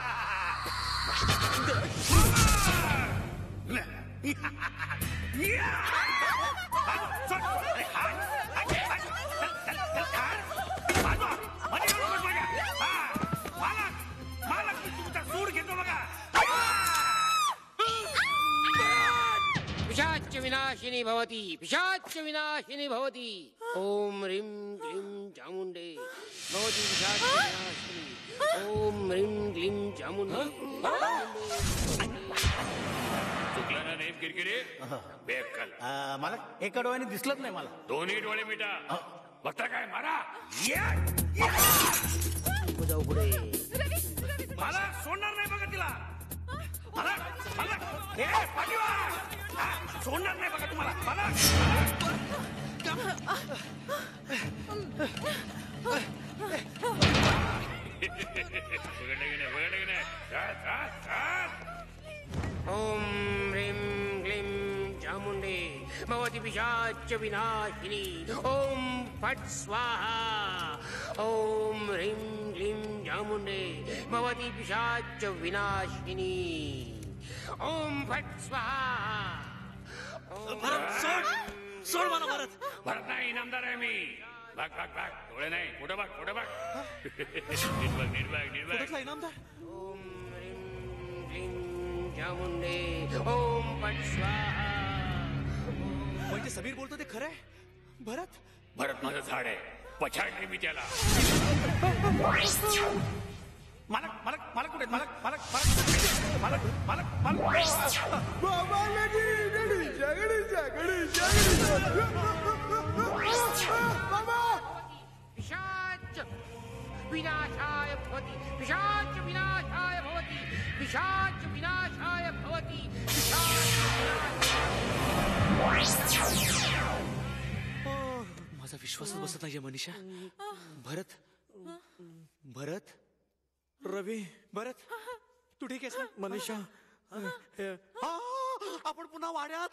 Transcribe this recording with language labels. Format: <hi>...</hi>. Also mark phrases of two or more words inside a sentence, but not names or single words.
<mr>मालक मी तुमचा सूड घेतो बघा.</mr> <sa>पिशाच विनाशिनी भवती, पिशाच विनाशिनी भवती. ओम ह्रीं क्लीं चामुंडे भवती पिशाच विनाशिनी. ओम ह्रीं क्लीं चामुंडे.</sa> <mr>चुकला ना नेम किरकिरे. बेअक्कल. मालक एका डोळ्याने दिसलंच नाही मला. दोन्ही डोळे मिटा. बघता काय मारा. जाऊ पुढे. मला सोडणार नाही बघा तिला. मला सोडणार नाही बघा तुम्हाला. मला</mr> <sa>ओम ह्रीं क्लीं चामुंडे भवती पिशाच विनाशिनी. ओम फट स्वाहा. ओम ह्रीं क्लीं चामुंडे भवती पिशाच विनाशिनी. ओम फट स्वाहा.</sa> <mr>सोड मला भरत. भरत नाही, इनामदार आहे मी. भाग भाग भाग. डोळे नाही, पुढे भाग, पुढे भाग. नीट बघ, नीट बघ, नीट बघ. इनामदार.</mr> <sa>ओम ह्रीं क्लीं चामुंडे. ओम फट स्वाहा.</sa> <mr>म्हणजे समीर बोलतो ते खरंय? भरत भरत माझं झाड आहे. पछाडले मी त्याला. मालक मालक मालक कुठे? मालक मालक मालक मालक मालक मालक. बाबा लगीन, गणेशा गणेशा बाबा.</mr> <sa>पिशाच विनाशाय भवति. पिशाच विनाशाय भवति. पिशाच विनाशाय भवति.</sa> <mr>माझा विश्वासच बसत नाहीये मनीषा. भरत भरत रवी. भरत तू ठीक आहेस ना? मनीषा आपण पुन्हा वाड्यात.</mr>